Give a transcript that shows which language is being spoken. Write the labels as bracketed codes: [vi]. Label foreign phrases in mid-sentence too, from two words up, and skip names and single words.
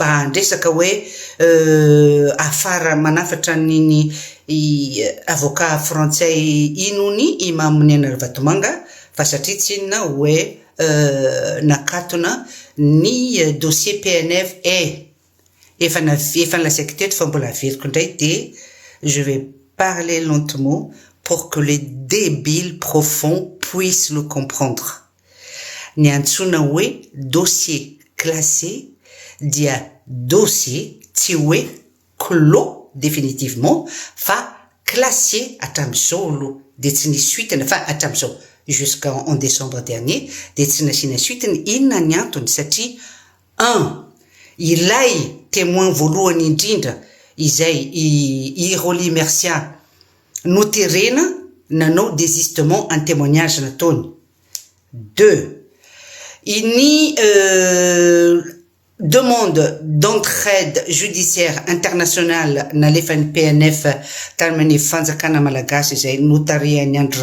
[mg] andresaka hoe afara manafatra niny [fr] avocat français [mg] inony i Maminena Ravatomanga fa satria tsy inona hoe nakatona ny dossier PNF efa nalasaiko teto fa mbola averiko ndray de [fr] je vais parler lentement pour que les débiles profonds puissent le comprendre. [mg] Ni antsona hoe [fr] dossier classé [mg] dia dossier tsy hoe [fr] clos définitivement [mg] fa classé atram'izao aloha de tsy nisy suite fa atram'izao [fr] jusqu'en décembre dernier [mg] de tsy nasina suite inona ny antony satria 1 ilay témoin voalohany indrindra izay i Roly Mercia no terena nanao [fr] désistement en témoignage [mg] nataony. 2 ini [fr] demande d'entraide judiciaire internationale [mg] nalefan'ny PNF tamin'ny fanjakana malagasy izay notarian'ny Andry